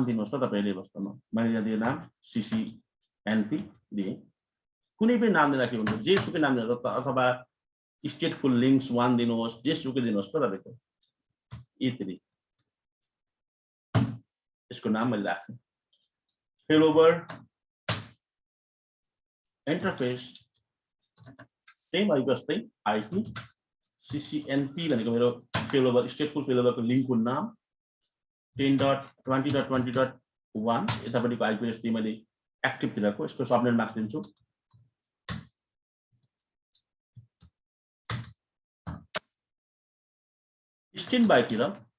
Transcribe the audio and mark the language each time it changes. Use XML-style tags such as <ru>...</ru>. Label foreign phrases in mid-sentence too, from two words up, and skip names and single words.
<ne>दिनुहोस् न तपाईले वास्तवमा मैले यहाँ दिए नाम CCNP दिए कुनै पनि नाम दिँदा के हुन्छ जे सुकै नाम दिनुहोस् अथवा</ne> <en>stateful links</en> <ne>1 दिनुहोस् जे सुकै दिनुहोस् न तपाईको E3 यसको नाम मैले राख्छु</ne> <en>failover interface same</en> <ne>आइको जस्तै IP CCNP भनेको मेरो</ne> <en>failover stateful failover</en> <ne>को लिंक को नाम 10.20.20.1 यतापटिको</ne> <en>IP address</en> <ne>दिए मैले एक्टिभ दिएको यसको</ne> <en>subnet masks</en> <ne>दिन्छु</ne> <en>stand by</en> <ne>तिर</ne>